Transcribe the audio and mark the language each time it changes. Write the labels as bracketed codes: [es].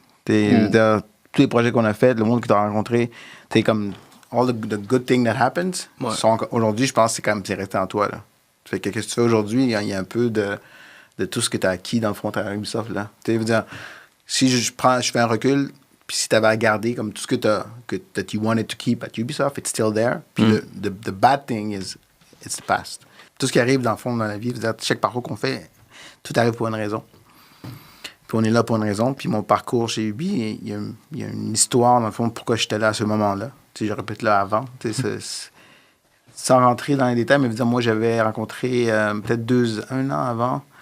[fr] Je veux dire, tous les projets qu'on a faits, le monde que tu as rencontré, c'est comme... [en] All the good things that happens, [fr] aujourd'hui, je pense que c'est resté en toi. Là. Fait que qu'est-ce que tu fais aujourd'hui, il y a un peu de tout ce que tu as acquis dans le fond à Ubisoft. Là. Je veux dire, si je fais un recul... Puis si tu avais à garder comme tout ce que [en] that you wanted to keep at Ubisoft, it's still there. Puis the bad thing is it's the past. [fr] Tout ce qui arrive dans le fond dans la vie, chaque parcours qu'on fait, tout arrive pour une raison. Puis on est là pour une raison. Puis mon parcours chez Ubi, il y a une histoire dans le fond pourquoi j'étais là à ce moment-là. Je répète là avant. Sans rentrer dans les détails, mais dire, moi j'avais rencontré peut-être 1 an avant.